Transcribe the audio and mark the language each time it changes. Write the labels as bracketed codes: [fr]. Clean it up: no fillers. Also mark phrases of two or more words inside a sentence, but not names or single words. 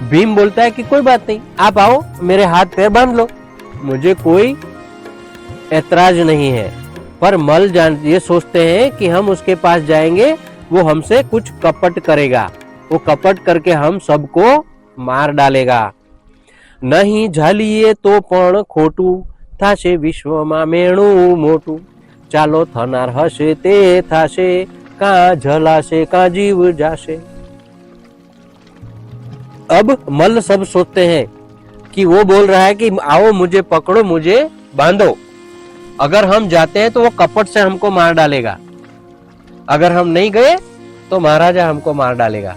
[hi] भीम बोलता है कि कोई बात नहीं, आप आओ, मेरे हाथ पैर बांध लो, मुझे कोई ऐतराज नहीं है। पर मल ये सोचते हैं कि हम उसके पास जाएंगे, वो हमसे कुछ कपट करेगा, वो कपट करके हम सबको मार डालेगा। [gu] નહીં ઝાલીએ તો પણ ખોટું, થાશે વિશ્વમાં મેણું મોટું, ચાલો થનાર હશે તે થાશે, કાં જલાશે કાં જીવ જાશે। [hi] अब मल्ल सब सोचते हैं कि वो बोल रहा है कि आओ मुझे पकड़ो, मुझे बांधो, अगर हम जाते हैं तो वो कपट से हमको मार डालेगा, अगर हम नहीं गए तो महाराजा हमको मार डालेगा।